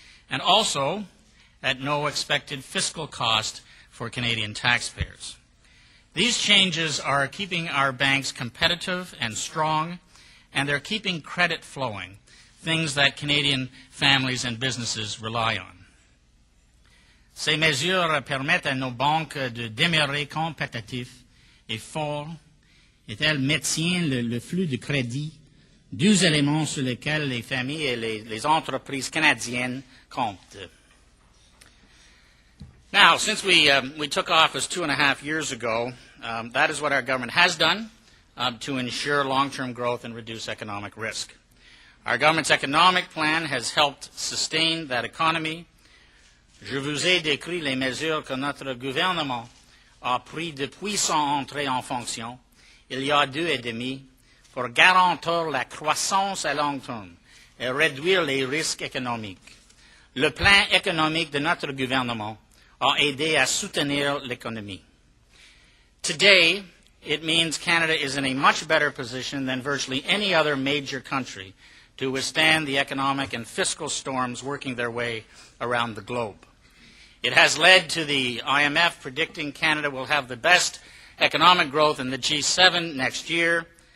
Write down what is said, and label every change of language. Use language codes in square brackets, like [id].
[en] And also, at no expected fiscal cost for Canadian taxpayers. These changes are keeping our banks competitive and strong, and they're keeping credit flowing, things that Canadian families and businesses rely on. [fr] Ces mesures permettent à nos banques de demeurer compétitifs et forts, et elles maintiennent le flux de crédit, deux éléments sur lesquels les familles et les entreprises canadiennes comptent. [en] Now, since we took office 2.5 years ago, that is what our government has done to ensure long-term growth and reduce economic risk. Our government's economic plan has helped sustain that economy. [fr] Je vous ai décrit les mesures que notre gouvernement a prises depuis son entrée en fonction, il y a 2 ans et demi, pour garantir la croissance à long terme et réduire les risques économiques. Le plan économique de notre gouvernement a aidé à soutenir l'économie. [en] Today, it means Canada is in a much better position than virtually any other major country to withstand the economic and fiscal storms working their way around the globe. It has led to the IMF predicting Canada will have the best economic growth in the G7 next year.